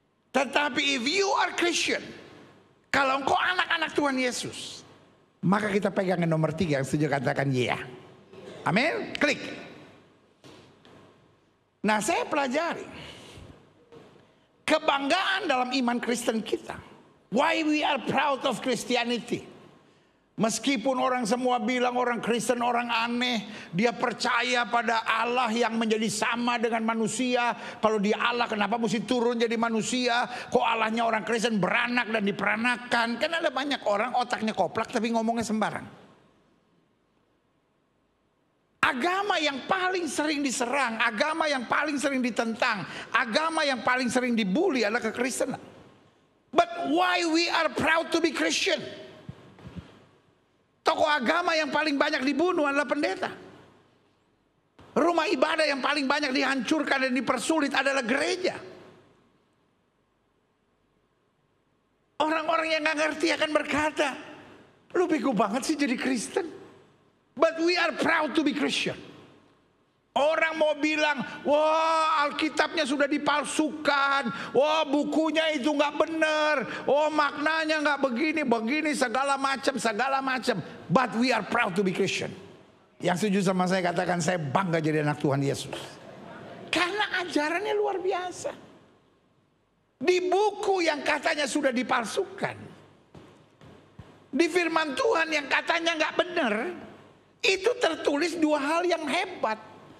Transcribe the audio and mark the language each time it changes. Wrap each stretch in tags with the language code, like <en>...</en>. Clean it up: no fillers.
<id>Tetapi</id> <en>if you are Christian,</en> <id>kalau engkau anak-anak Tuhan Yesus, maka kita pegang yang nomor 3 yang setuju katakan ya. Amin. Klik. Nah, saya pelajari kebanggaan dalam iman Kristen kita.</id> <en>Why we are proud of Christianity.</en> <id>Meskipun orang semua bilang orang Kristen orang aneh, dia percaya pada Allah yang menjadi sama dengan manusia. Kalau dia Allah, kenapa mesti turun jadi manusia? Kok Allahnya orang Kristen beranak dan diperanakan? Kan ada banyak orang otaknya koplak tapi ngomongnya sembarang. Agama yang paling sering diserang, agama yang paling sering ditentang, agama yang paling sering dibully adalah kekristenan.</id> <en>But why we are proud to be Christian?</en> <id>Tokoh agama yang paling banyak dibunuh adalah pendeta. Rumah ibadah yang paling banyak dihancurkan dan dipersulit adalah gereja. Orang-orang yang gak ngerti akan berkata, lu bego banget sih jadi Kristen.</id> <en>But we are proud to be Christian.</en> <id>Orang mau bilang, wah Alkitabnya sudah dipalsukan, wah bukunya itu gak benar, oh maknanya gak begini, segala macam.</id> <en>But we are proud to be Christian.</en> <id>Yang setuju sama saya katakan, saya bangga jadi anak Tuhan Yesus. Karena ajarannya luar biasa. Di buku yang katanya sudah dipalsukan, di firman Tuhan yang katanya gak benar, itu tertulis dua hal yang hebat.</id>